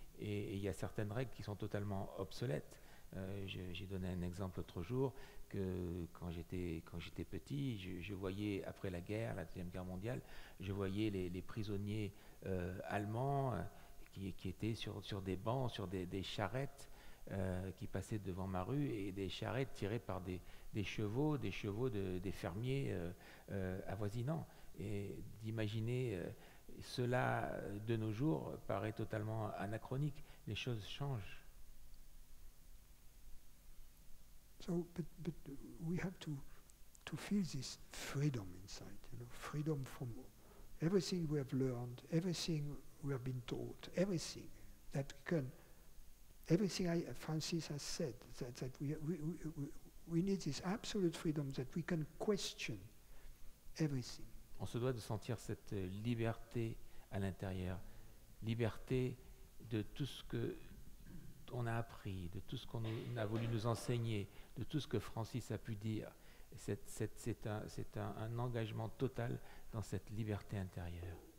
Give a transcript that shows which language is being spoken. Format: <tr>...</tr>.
<fr>Et il y a certaines règles qui sont totalement obsolètes. J'ai donné un exemple l'autre jour que quand j'étais petit, je voyais, après la guerre, la Deuxième Guerre mondiale, je voyais les prisonniers allemands qui étaient sur des bancs, sur des charrettes qui passaient devant ma rue, et des charrettes tirées par des chevaux des fermiers avoisinants. Et d'imaginer cela de nos jours paraît totalement anachronique. Les choses changent.</fr> <en>So, but we have to feel this freedom inside, freedom from everything we have learned, everything we have been taught, everything that we can, everything Francis has said, that we need this absolute freedom that we can question everything.</en> <fr>On se doit de sentir cette liberté à l'intérieur, liberté de tout ce que on a appris, de tout ce qu'on a voulu nous enseigner, de tout ce que Francis a pu dire. C'est un engagement total dans cette liberté intérieure.</fr>